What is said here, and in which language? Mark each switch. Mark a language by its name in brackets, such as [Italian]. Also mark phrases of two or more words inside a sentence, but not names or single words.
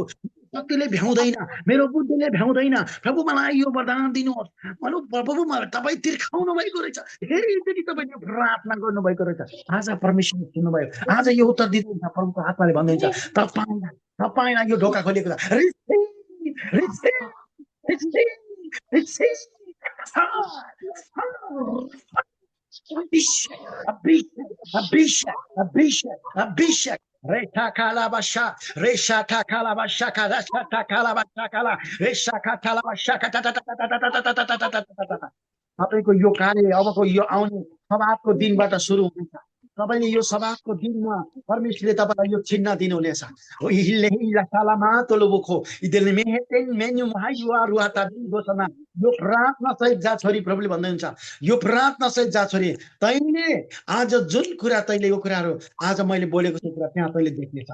[Nepali] शक्तिले भ्याउँदैन, मेरो बुद्धिले भ्याउँदैन प्रभु, मलाई यो वरदान दिनुहोस्। प्रभु तपाईँ तिर्खाउनु भएको रहेछ, धेरैचोटि तपाईँले प्रार्थना गर्नुभएको रहेछ। आज परमेश्वरले सुन्नुभयो, आज यो उत्तर दिनुहुन्छ। प्रभुको आत्माले भन्नुहुन्छ तपाईँलाई यो ढोका खोलिएको छ। Abhishek Reta kalabasha, resha takalabasha, resha takalabasha kala, resha katalabasha ta. तपाईँको यो कार्य अबको यो आउने सभाको दिनबाट सुरु हुन्छ। तपाईँले यो सभाको दिनमा परमेश्वरले तपाईँलाई यो चिन्ह दिनुहुनेछ। यो प्रार्थना सहित जा छोरी, प्रभुले भन्नुहुन्छ यो प्रार्थना सहित जा छोरी, तैँले आज जुन कुरा तैँले यो कुराहरू आज मैले बोलेको छु कुरा त्यहाँ तैँले देख्नेछ।